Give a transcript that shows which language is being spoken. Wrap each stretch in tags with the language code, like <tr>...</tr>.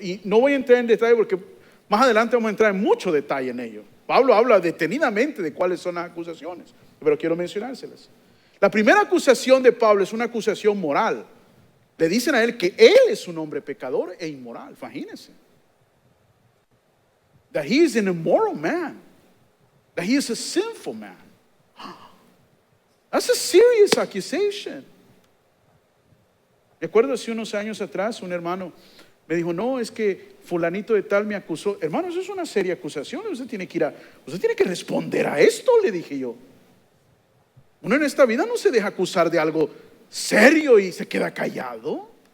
<es>Y no voy a entrar en detalle porque más adelante vamos a entrar en mucho detalle en ello. Pablo habla detenidamente de cuáles son las acusaciones, pero quiero mencionárselas. La primera acusación de Pablo es una acusación moral. Le dicen a él que él es un hombre pecador e inmoral. Imagínense.</es> <en>That he is an immoral man. That he is a sinful man. That's a serious accusation.</en> <es>Recuerdo hace unos años atrás un hermano me dijo, no, es que fulanito de tal me acusó. Hermano, eso es una seria acusación. Usted tiene que responder a esto, le dije yo. Uno en esta vida no se deja acusar de algo serio y se queda callado.</es>